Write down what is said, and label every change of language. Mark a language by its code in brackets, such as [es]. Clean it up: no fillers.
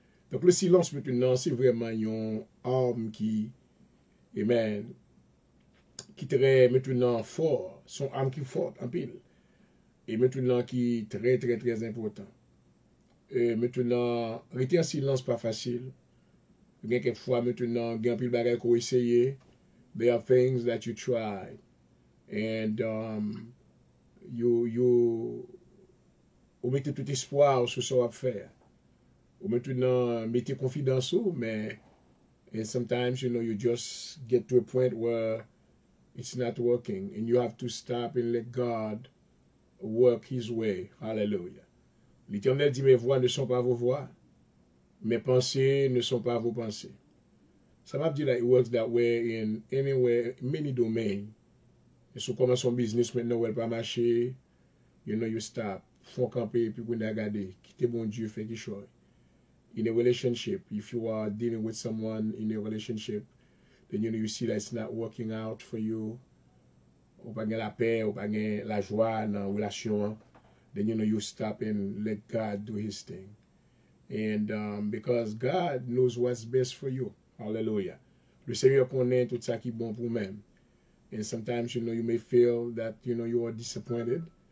[fr] Donc le silence maintenant, c'est vraiment une arme qui, amen, qui est très maintenant fort, son arme qui est forte en pile. Et maintenant qui est très, très, très important. Et maintenant, rester en silence, pas facile. Quelquefois, maintenant, il y a un pile de bagages qu'on essayer. [en] There are things that you try. And you [fr] mettez tout espoir sur ce qu'on va faire. Ou maintenant, mettez confiance, mais [en] and sometimes, you just get to a point where it's not working. And you have to stop and let God work His way. Hallelujah. [fr] L'Éternel dit, mes voix ne sont pas vos voix. Mes pensées ne sont pas vos pensées. Ça m'a dit [en] that it works that way in anywhere, many domains. [fr] Et si on commence son business maintenant, où elle pas marcher, [en] you stop. [fr] Faut camper, puis vous regarder. Quittez bon Dieu, fait quelque chose. [en] In a relationship, if you are dealing with someone in a relationship, then you see that it's not working out for you. [fr] Ou pas la paix, ou pas la joie dans la relation. [en] Then you stop and let God do His thing. And because God knows what's best for you. Hallelujah. [fr] Le Seigneur connaît tout ça qui est bon pour vous-même. [en] And sometimes, you may feel that, you are disappointed.